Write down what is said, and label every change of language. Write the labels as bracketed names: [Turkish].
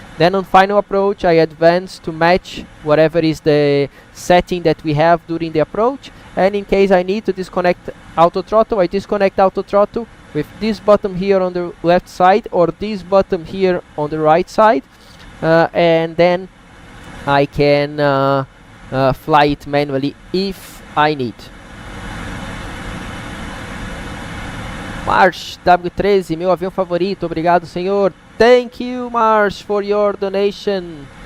[English] Then on final approach, I advance to match whatever is the setting that we have during the approach, and in case I need to disconnect auto throttle, I disconnect auto throttle with this button here on the left side or this button here on the right side, and then I can fly it manually if I need. [Portuguese] Marsh W13, meu avião favorito, obrigado senhor. [English] Thank you Marsh for your donation.